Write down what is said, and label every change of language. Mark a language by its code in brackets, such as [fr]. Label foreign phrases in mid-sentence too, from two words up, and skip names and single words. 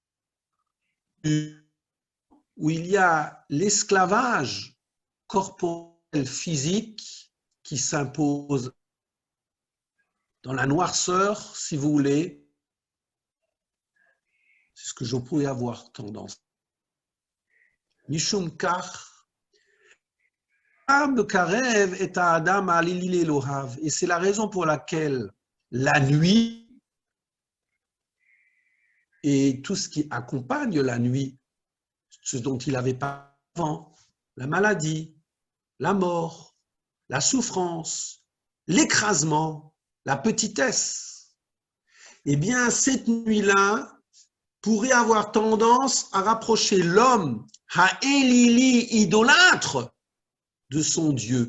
[fr] où il y a l'esclavage corporel physique qui s'impose dans la noirceur, si vous voulez. C'est ce que je pourrais avoir tendance. [he] משום כך קרב את אדם אלילי אלוהיו. [fr] Et c'est la raison pour laquelle la nuit et tout ce qui accompagne la nuit, ce dont il n'avait pas avant, la maladie, la mort, la souffrance, l'écrasement, la petitesse, eh bien cette nuit-là pourrait avoir tendance à rapprocher l'homme, ha'elili, idolâtre, de son Dieu.